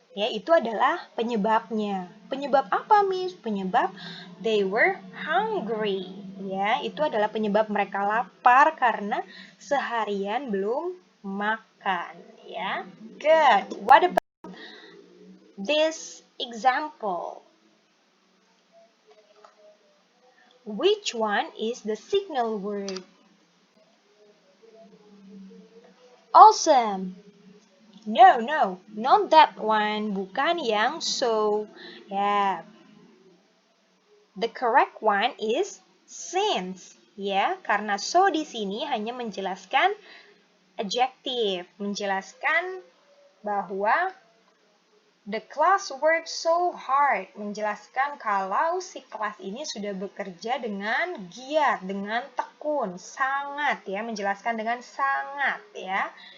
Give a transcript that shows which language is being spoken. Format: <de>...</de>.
<id>Ya, itu adalah penyebabnya. Penyebab apa, Miss? Penyebab</id> <en>they were hungry.</en> <id>Ya, itu adalah penyebab mereka lapar karena seharian belum makan. Ya, good.</id> <en>What about this example? Which one is the signal word? Awesome. No, not that one.</en> <id>Bukan yang so. Yeah.</id> <en>The correct one is since.</en> <id>Ya, karena so di sini hanya menjelaskan adjective, menjelaskan bahwa</id> <en>the class worked so hard,</en> <id>menjelaskan kalau si kelas ini sudah bekerja dengan giat, dengan tekun, sangat ya, menjelaskan dengan sangat ya.</id>